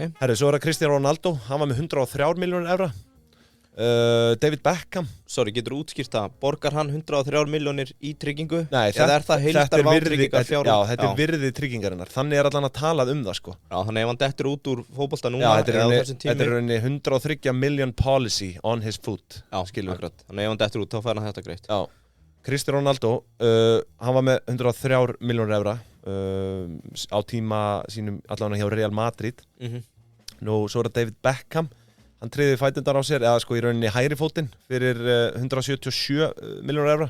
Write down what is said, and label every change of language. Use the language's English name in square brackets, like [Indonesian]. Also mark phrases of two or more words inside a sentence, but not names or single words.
[Icelandic] Herri, svo er það Cristiano Ronaldo, hann var með 103 milljónir evra. David Beckham. Sorry, getur útskýrt það, borgar hann 103 milljónir í tryggingu? Nei, eða er það heildar vátryggingar fjár? Já, þetta er virði tryggingarinnar, þannig er allan að talað um það sko. Já, þannig ef hann dettur út úr fótbolta núna þetta er rauninni [English] 103 million policy on his foot. [Icelandic] Já, akkurat, þannig ef hann dettur út þá fær hann þetta greitt. Já, Cristiano Ronaldo, hann var með 103 milljónir evra á tíma sínum allan hjá Real Madrid. Nú, svo er það David Beckham. Hann tryggði fætundar á sér, eða sko í rauninni hægri fótinn fyrir 177 milljónir evra.